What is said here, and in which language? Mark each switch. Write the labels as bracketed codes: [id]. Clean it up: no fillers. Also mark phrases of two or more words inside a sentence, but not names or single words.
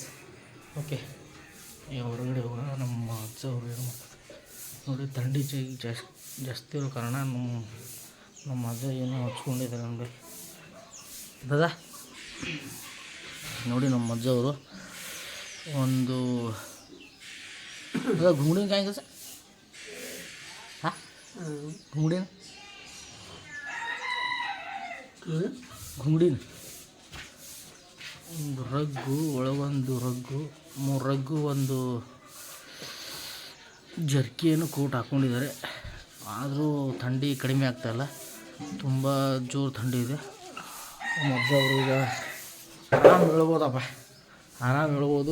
[kn] ಓಕೆ, ಈಗ ಹೊರಗಡೆ ಹೋಗೋಣ. ನಮ್ಮ ಅಜ್ಜ ಅವರು ಏನು ಮಾಡ್ತಾರೆ ನೋಡಿ, ಥಂಡಿ ಜಾಸ್ತಿ ಇರೋ ಕಾರಣ ನಮ್ಮ ಅಜ್ಜ ಏನೋ ಹಚ್ಕೊಂಡಿದ್ದಾರೆ ನೋಡಿ ದಾದಾ. ನೋಡಿ ನಮ್ಮ ಅಜ್ಜ ಅವರು ಒಂದು [mr] घुंगड़ी काय कसं हां घुंगडी घुंगडी [kn] ಒಂದು ರಗ್ಗು ಒಳಗೊಂದು ರಗ್ಗು, 3 ರಗ್ಗು, ಒಂದು ಜರ್ಕಿಯನ್ನು ಕೋಟ್ ಹಾಕ್ಕೊಂಡಿದ್ದಾರೆ. ಆದರೂ ಥಂಡಿ ಕಡಿಮೆ ಆಗ್ತಾಯಿಲ್ಲ, ತುಂಬ ಜೋರು ಥಂಡಿ ಇದೆ. ನಮ್ಮ ಅಜ್ಜ ಅವರು ಈಗ ಆರಾಮ್ ಹೇಳ್ಬೋದಪ್ಪ, ಆರಾಮ್ ಹೇಳ್ಬೋದು.